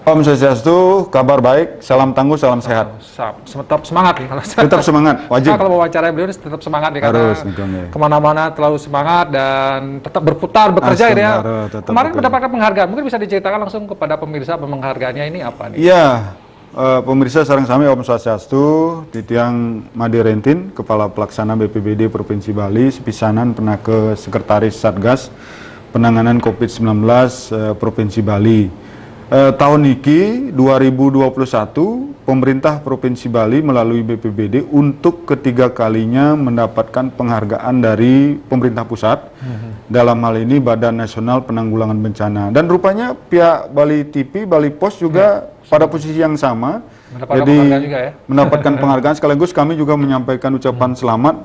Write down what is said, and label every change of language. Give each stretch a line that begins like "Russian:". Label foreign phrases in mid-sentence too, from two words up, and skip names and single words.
Indonesian: Om Swastiastu, kabar baik, salam tangguh, salam sehat. Tetap semangat nih Kalaksa. Tetap semangat, wajib. Nah, kalau wawancara beliau tetap semangat nih, karena harus, kemana-mana terlalu semangat dan tetap berputar, bekerja gitu ya. Kemarin mendapatkan penghargaan, mungkin bisa diceritakan langsung kepada pemirsa penghargaannya ini apa nih? Iya, pemirsa
Balinese: sareng sami
Indonesian: Om Swastiastu, Titiang Made Rentin, Kepala Pelaksana BPBD Provinsi Bali, sepisanan pernah ke Sekretaris Satgas Penanganan COVID-19 Provinsi Bali. Tahun ini 2021 pemerintah Provinsi Bali melalui BPBD untuk ketiga kalinya mendapatkan penghargaan dari pemerintah pusat, dalam hal ini Badan Nasional Penanggulangan Bencana, dan rupanya pihak Bali TV, Bali Post juga pada posisi yang sama, mendapatkan penghargaan, sekaligus kami juga menyampaikan ucapan selamat.